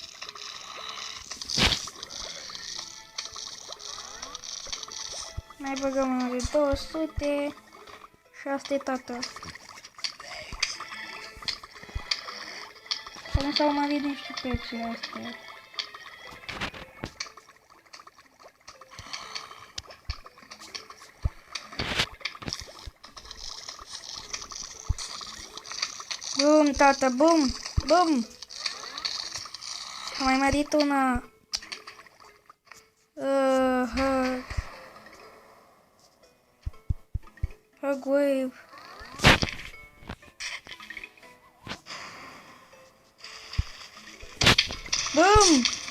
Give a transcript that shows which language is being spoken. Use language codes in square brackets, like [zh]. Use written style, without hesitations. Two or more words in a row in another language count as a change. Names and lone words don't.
[ro] Mai băgăm unul de 200. Și asta e tată. Să nu s-au mărit nici prețurile astea. Bum, tată, bum, bum. Am mai mărit una. [en] Hug wave. [ro] Bum.